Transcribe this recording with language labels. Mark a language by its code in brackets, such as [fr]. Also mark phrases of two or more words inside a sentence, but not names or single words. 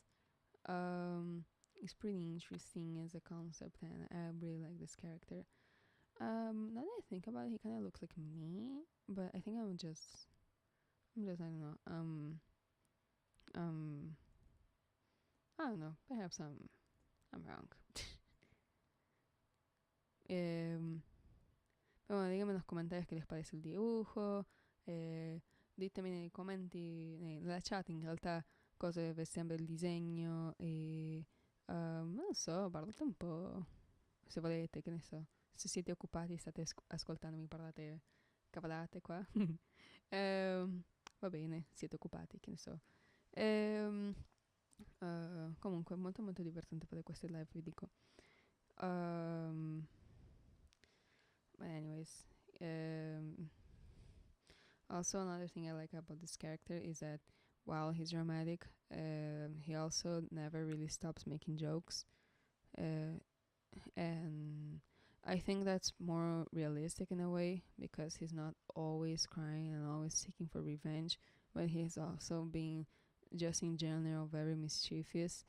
[en] It's pretty interesting as a concept, and I really like this character. Now that I think about it, he kind of looks like me, but I think I don't know. Um, I don't know. Perhaps I'm wrong. [es] Pero bueno, díganme en los comentarios qué les parece il dibujo. [it] Ditemi nei commenti, nella chat in realtà, cosa vi sembra il disegno. E non lo so, parlate un po' se volete, che ne so. Se siete occupati, state ascoltandomi, parlate cavolate qua. Va bene, siete occupati, che ne so. Comunque, molto molto divertente fare queste live, vi dico. [en] But anyways, also another thing I like about this character is that while he's dramatic, he also never really stops making jokes, and I think that's more realistic in a way because he's not always crying and always seeking for revenge, but he's also being just in general very mischievous.